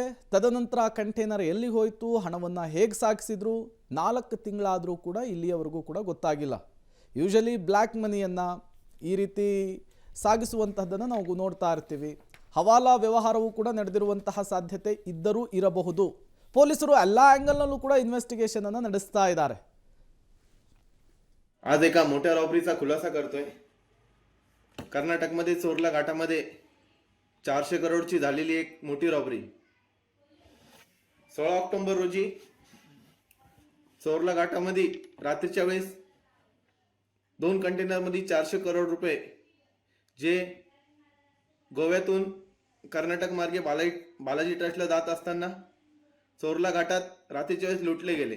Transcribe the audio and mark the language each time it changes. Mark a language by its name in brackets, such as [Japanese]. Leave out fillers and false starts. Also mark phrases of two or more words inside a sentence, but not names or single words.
[Kannada] ತದನಂತರ ಕಂಟೈನರ್ ಎಲ್ಲಿಗೆ ಹೋಯಿತು, ಹಣವನ್ನು ಹೇಗೆ ಸಾಗಿಸಿದ್ರು, 4 ತಿಂಗಳಾದರೂ ಕೂಡ ಇಲ್ಲಿಯವರೆಗೂ ಕೂಡ ಗೊತ್ತಾಗಿಲ್ಲ. [English] usually black moneyಯನ್ನು [Kannada] ಈ ರೀತಿ ಸಾಗಿಸುವಂತಹದ್ದನ್ನು ನಾವು ನೋಡ್ತಾ ಇರ್ತೀವಿ. ಹವಾಲಾ ವ್ಯವಹಾರವೂ ಕೂಡ ನಡೆದಿರುವಂತಹ ಸಾಧ್ಯತೆ ಇದ್ದರೂ ಇರಬಹುದು. ಪೊಲೀಸರು ಎಲ್ಲ ಆ್ಯಂಗಲ್ನಲ್ಲೂ ಕೂಡ इन्व्हेस्टिगेशनನ್ನು ನಡೆಸ್ತಾ इದ್ದಾರೆ. [Marathi] आज एका मोठ्या रॉबरीचा खुलासा करतोय. कर्नाटकमध्ये चोरला घाटामध्ये 400 करोडची झालेली एक मोठी रॉबरी. 16 ऑक्टोबर रोजी चोरला घाटामध्ये रात्रीच्या वेळेस 2 कंटेनरमध्ये 400 करोड रुपये जे गोव्यातून कर्नाटक मार्गे बालाजी ट्रस्टला जात असताना चोरला घाटात रात्रीच्या वेळेस लुटले गेले.